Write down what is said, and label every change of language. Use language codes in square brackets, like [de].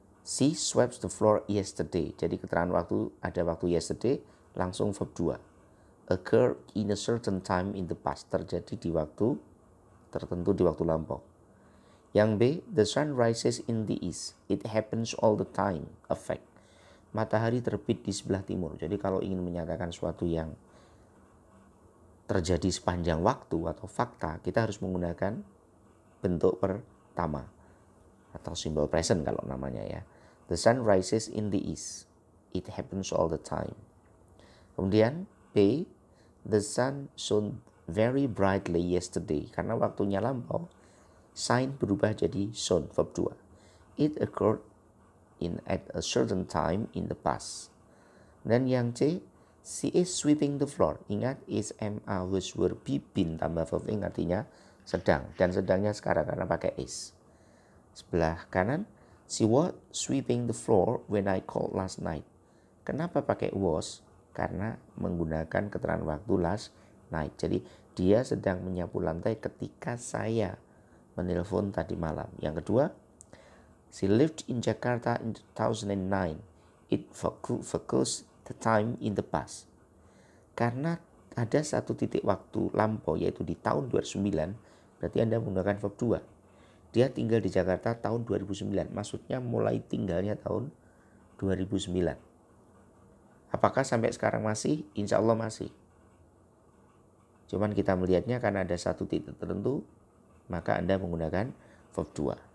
[en] She swept the floor yesterday. [id] Jadi keterangan waktu, ada waktu yesterday, langsung verb 2. [en] Occur in a certain time in the past. [id] Terjadi di waktu tertentu, di waktu lampau. Yang B, [en] the sun rises in the east. It happens all the time. Effect. [id] Matahari terbit di sebelah timur. Jadi kalau ingin menyatakan suatu yang terjadi sepanjang waktu atau fakta, kita harus menggunakan bentuk pertama atau simbol present kalau namanya ya. [en] The sun rises in the east. It happens all the time. Kemudian B, the sun shone very brightly yesterday. [id] Karena waktunya lampau, shine berubah jadi shone, verb 2. [en] It occurred at a certain time in the past. [id] Dan yang C, [en] she is sweeping the floor. [id] Ingat, is, am, are, was, were, be, been tambah verb ing artinya sedang. Dan sedangnya sekarang karena pakai is. Sebelah kanan, [en] she was sweeping the floor when I called last night. [id] Kenapa pakai was? Karena menggunakan keterangan waktu last night. Jadi dia sedang menyapu lantai ketika saya menelpon tadi malam. Yang kedua, [en] she lived in Jakarta in 2009. It focused the time in the past. [id] Karena ada satu titik waktu lampau yaitu di tahun 2009, berarti Anda menggunakan verb 2. Dia tinggal di Jakarta tahun 2009. Maksudnya mulai tinggalnya tahun 2009. Apakah sampai sekarang masih? Insya Allah masih. Cuman kita melihatnya karena ada satu titik tertentu, maka Anda menggunakan verb 2.